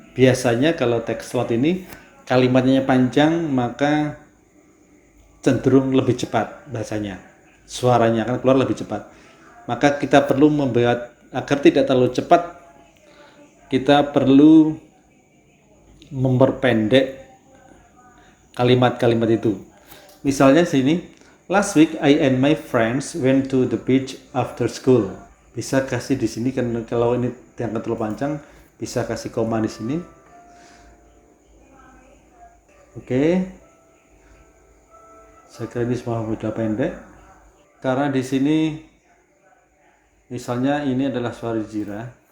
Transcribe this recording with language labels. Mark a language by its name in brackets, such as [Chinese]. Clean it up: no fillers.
[Indonesian] Biasanya kalau teks slot ini kalimatnya panjang, maka cenderung lebih cepat bahasanya. Suaranya akan keluar lebih cepat. Maka kita perlu membuat agar tidak terlalu cepat, kita perlu memperpendek kalimat-kalimat itu. Misalnya sini, [English] last week I and my friends went to the beach after school. [Indonesian] Bisa kasih di sini kan, kalau ini diangkat terlalu panjang, bisa kasih koma di sini. Oke. Saya kira ini semua sudah pendek. Karena di sini misalnya ini adalah suara Zira.